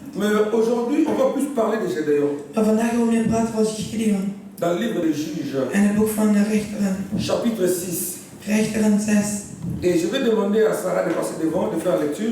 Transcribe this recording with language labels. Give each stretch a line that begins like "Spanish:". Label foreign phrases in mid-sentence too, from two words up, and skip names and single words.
French: Mais aujourd'hui, on va plus parler de Gédéon.
Dutch: Maar vandaag gaan we meer praten over Gideon.
French: Dans le livre des Juges,
Dutch: En het boek van de Richteren.
French: chapitre 6.
Dutch: Richteren 6.
French: Et je vais demander à Sarah de passer devant, de faire lecture.